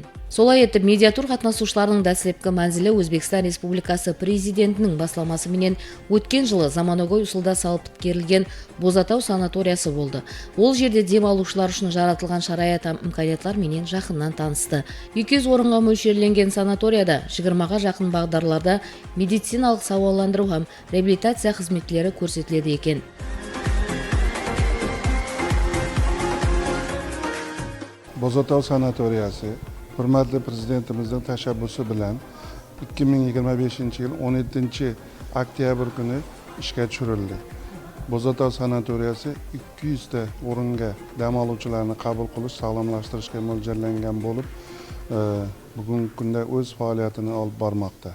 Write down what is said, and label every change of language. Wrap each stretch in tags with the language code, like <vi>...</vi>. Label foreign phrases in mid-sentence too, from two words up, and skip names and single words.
<kaa>Солай етіп, медиатур қатынасушыларының дәстүрлі мәнзілі Өзбекстан Республикасы президентінің басламасы менен өткен жылы заманауи ұсылда салып біткерілген Бозатау санаториясы болды. Ол жерде демалушылар үшін жаратылған шарайат имканиятлар менен жақыннан танысты. 200 орынға мөлшерленген санаторияда 20-ға жақын бағдарларда медициналық сауаландыру һәм реабилитация қызметлері көрсетіледі екен.</kaa> <uz>Bozatau sanatoriyasi hurmatli prezidentimizning tashabbusi bilan 2025-yil 17-oktyabr kuni ishga tushirildi. Bozatau sanatoriyasi 200 ta o'ringa dam oluvchilarni qabul qilish, sog'lomlashtirishga mo'ljallangan bo'lib, bugungi kunda o'z faoliyatini olib bormoqda.</uz>